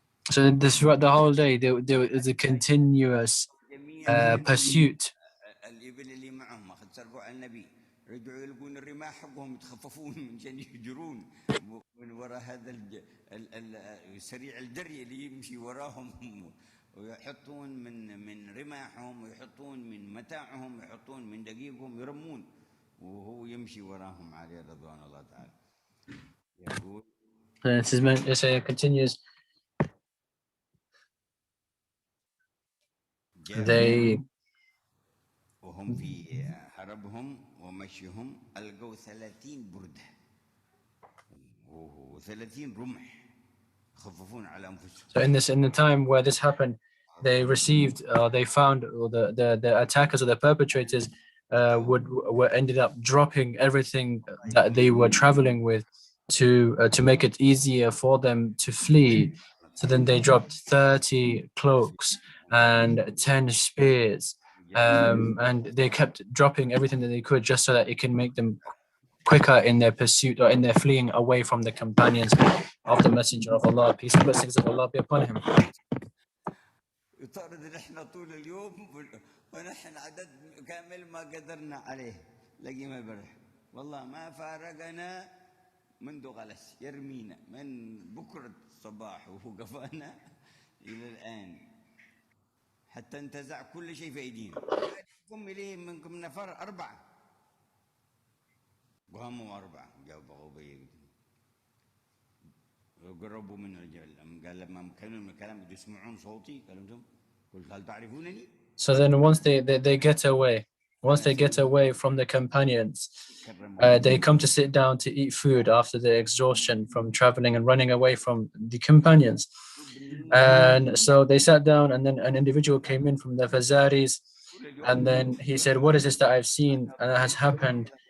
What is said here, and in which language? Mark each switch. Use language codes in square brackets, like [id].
[en] So this throughout the whole day, there was a continuous pursuit. [ar] الإبل اللي معهم أخذ سرقوا على النبي رجعوا يلقون الرماح حقهم يتخففون من شان يجرون من وراء هذا السريع الجري اللي يمشي وراهم ويحطون من رماحهم ويحطون من متاعهم ويحطون من دقيقهم يرمون وهو يمشي وراهم عليه رضوان الله تعالى. يقول [en] It's a continuous. They [ar] وهم في حربهم ومشيهم ألقوا 30 بردة و30 رمح يخففون على أنفسهم. [en] So in the time where this happened, they received, they found, or the attackers or the perpetrators were ended up dropping everything that they were traveling with to make it easier for them to flee. So then they dropped 30 cloaks and 10 spears, and they kept dropping everything that they could just so that it can make them quicker in their pursuit or in their fleeing away from the companions of the Messenger of Allah. Peace and blessings of Allah be upon him. [ar] يطارد نحن طول اليوم ونحن عدد كامل ما قدرنا عليه لقينا البرح والله ما فارقنا منذ غلس يرمينا من بكرة الصباح وهو قفانا إلى الآن حتى انتزع كل شيء في أيدينا. قم إليه منكم نفر 4 قاموا 4 جابوا قربوا من الجبل قال لما كانوا من الكلام يسمعون صوتي قالوا انتم قلت هل تعرفونني. [en] So then once they get away from the companions, they come to sit down to eat food after the exhaustion from traveling and running away from the companions. And so they sat down, and then an individual came in from the Fazaris, and then he said, what is this that I've seen and that has happened?